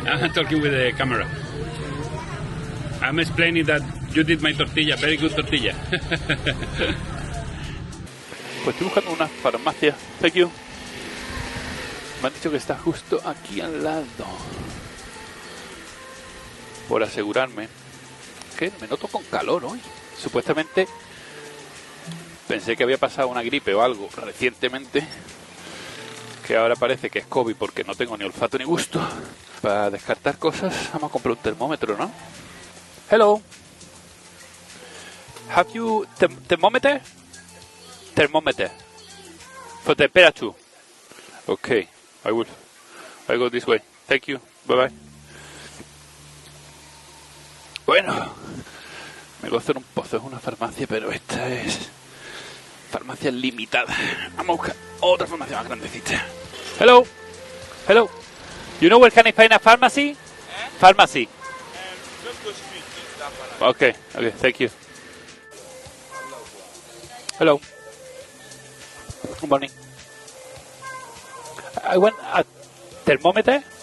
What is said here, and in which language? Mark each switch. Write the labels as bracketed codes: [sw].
[en] I'm talking with the camera. I'm explaining that you did my tortilla, very good tortilla. [es] Pues estoy buscando una farmacia. [en] Thank you. [es] Me han dicho que está justo aquí al lado. Por asegurarme que me noto con calor hoy. Supuestamente pensé que había pasado una gripe o algo recientemente, que ahora parece que es COVID porque no tengo ni olfato ni gusto. Para descartar cosas vamos a comprar un termómetro, ¿no? [en] Hello. Have you thermometer? Thermometer. For temperature. Okay, I go this way. Thank you. Bye bye. [es] Bueno, me gozo en un pozo, es una farmacia, pero esta es farmacia limitada. Vamos a buscar otra farmacia más grandecita. [en] Hello. You know where can I find a pharmacy? Pharmacy. Okay, thank you. Hello. Good morning. I want a thermometer.